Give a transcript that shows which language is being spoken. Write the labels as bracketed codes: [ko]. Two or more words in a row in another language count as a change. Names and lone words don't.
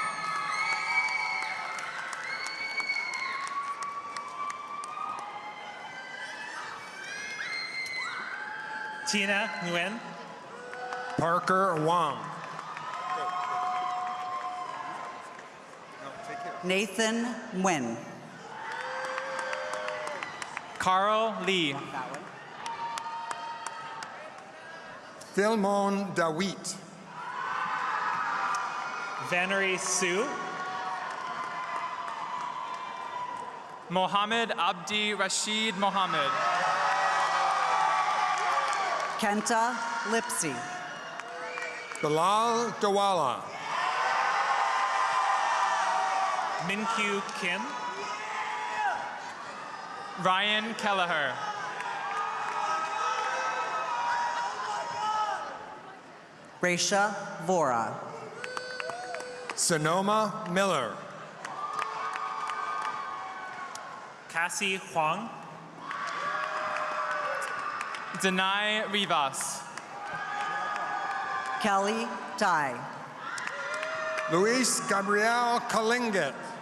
[en] Tina Nguyen. Parker Wong. Nathan Nguyen. Carl Lee. Philmon Dawit. Vanery Sue. Mohammed Abdi Rashid Mohammed. Kenta Lipsy. Bilal Dawala. Minkyu Kim. Ryan Kelleher. Raisha Vora. Sonoma Miller. Cassie Huang. Denai Rivas. Kelly Tai. Luis Gabriel Kalinget.